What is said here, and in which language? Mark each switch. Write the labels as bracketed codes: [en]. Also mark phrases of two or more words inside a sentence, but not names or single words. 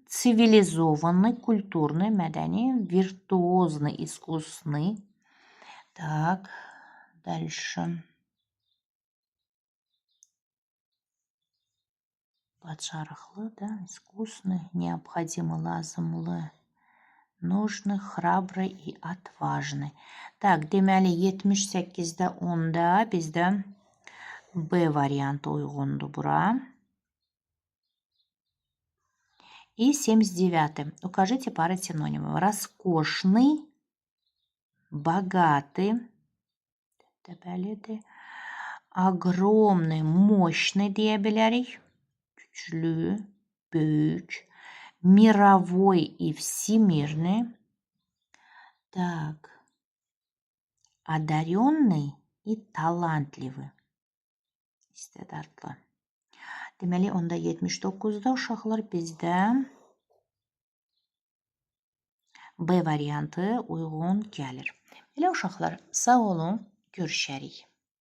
[ru] Цивилизованный, культурный, мәдәни, виртуозный, искусный. Так, дальше. Başarılı, да, искусный, необходимый, lazımlı, нужный, храбрый и отважный. Так, [az] deməli 78'də 10'da bizdə B variantı uyğundur bura. [ru] И 79. Укажите пары синонимов. Роскошный, богатый, огромный, mощный [az] deyə bilərik. Güçlü, büyük, [ru] мировой и всемирный. Так, одаренный и талантливый. [az] İstedadlı. Deməli, onda 79'da uşaqlar bizdə B variantı uyğun gəlir. Belə uşaqlar, sağ olun, görüşərik.